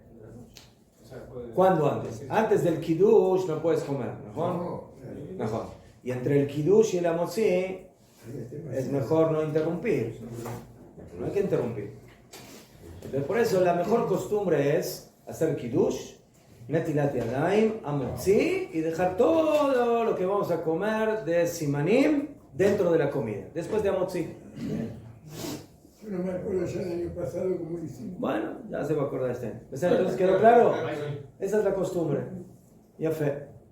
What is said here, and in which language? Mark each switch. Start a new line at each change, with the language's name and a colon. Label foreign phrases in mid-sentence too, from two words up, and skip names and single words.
Spanish: o sea, puede- ¿Cuándo antes? Antes del kiddush no puedes comer, ¿no? Y entre el kiddush y el amotzi es mejor no interrumpir. No hay que interrumpir. Entonces, por eso la mejor costumbre es hacer kiddush,
Hebrew: netilat yadayim,
Spanish: amotzi y dejar todo lo que vamos a comer de simanim dentro de la comida. Después de amotzi. Yo no me acuerdo ya del año pasado cómo lo hicimos. Bueno, ya se va a acordar este año. Entonces, ¿quedó claro? Esa es la costumbre. Ya fe.